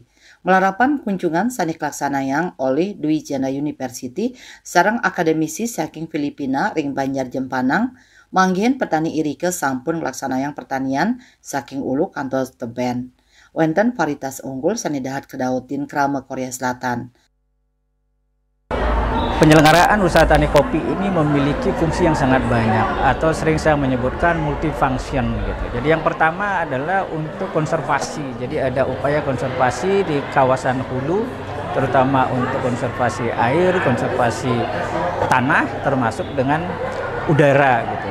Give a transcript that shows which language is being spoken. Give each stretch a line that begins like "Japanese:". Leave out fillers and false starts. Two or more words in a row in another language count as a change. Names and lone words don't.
Balinese: Melarapan kunjungan sani kelaksanayang oleh Dwi Jendra University sareng akademisi saking Filipina ring Banjar Jempanang manggihan petani irike sampun ngelaksanayang pertanian saking ulu kantos teben. Wenten varietas unggul sani dahat kedautin krama Korea Selatan.
Indonesian: Penyelenggaraan usaha tani kopi ini memiliki fungsi yang sangat banyak atau sering saya menyebutkan multifunction gitu. Jadi yang pertama adalah untuk konservasi. Jadi ada upaya konservasi di kawasan hulu terutama untuk konservasi air, konservasi tanah termasuk dengan udara gitu.